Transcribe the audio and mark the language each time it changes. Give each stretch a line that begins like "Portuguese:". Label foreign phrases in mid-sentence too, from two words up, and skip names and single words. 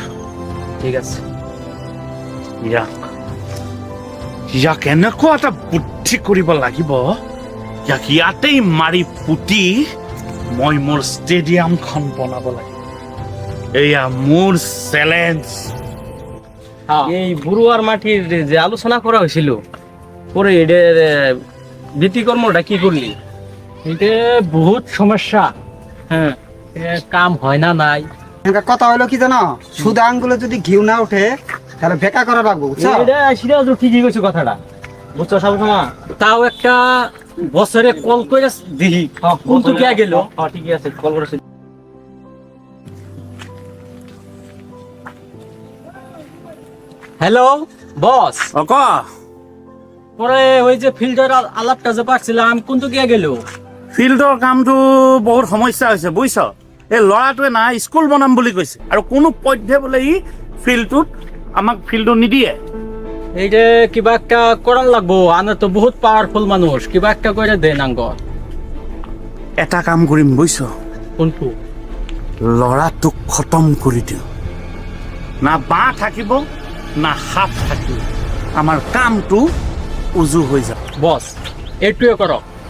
Bangla: ঠিক আছে।
Assamese: ইয়াক এনেকুৱা এটা বুদ্ধি কৰিব লাগিব, ইয়াক ইয়াতেই মাৰি পুতি মই মোৰ ষ্টেডিয়ামখন বনাব লাগিব। এয়া মোৰ চেলেঞ্জ।
Bangla: এই বড়ুয়ার মাটির যে আলোচনা করা হয়েছিল পরে এটার নীতিকর্মটা কি করলি? এটা বহুত সমস্যা, হ্যাঁ, কাম হয় না নাই। এখানকার কথা হলো কি জানো, সুদা আঙ্গুলে যদি ঘিউ না ওঠে তাহলে বেকা করা লাগবো, বুঝছো? এটা সিরাজও ঠিকই কইছে কথাটা, বুঝছো সাবুসমা? তাও একটা বছরে কল করে দিহি কোনটু কে গেল। ঠিকই আছে, কল করেছি।
English: hello boss,
Bangla: ক পরে ওই যে ফিল্ডের আলাপটা যে পাচ্ছিলাম কোনটু কে গেল?
Assamese: ফিল্ডৰ কামটো বহুত সমস্যা হৈছে বুজিছ। এই ল'ৰাটোৱে না স্কুল বনাম বুলি কৈছে আৰু কোনো পধ্যে বোলে ই ফিল্ডটোত আমাক ফিল্ডটো নিদিয়ে।
Bangla: এইটা কিবা একটা করার লাগবো, আনে তো বহুত পাওয়ারফুল মানুষ, কিবা একটা করে দেন আঙ্গ।
Assamese: এটা কাম কৰিম বুজিছ,
Bangla: কোনটু?
Assamese: ল'ৰাটোক খতম কৰি দিওঁ। না বাঁহ থাকিব না সাপ থাকিব, আমাৰ কামটো উজু হৈ যাব।
Bangla: বস এইটুয়ে করো।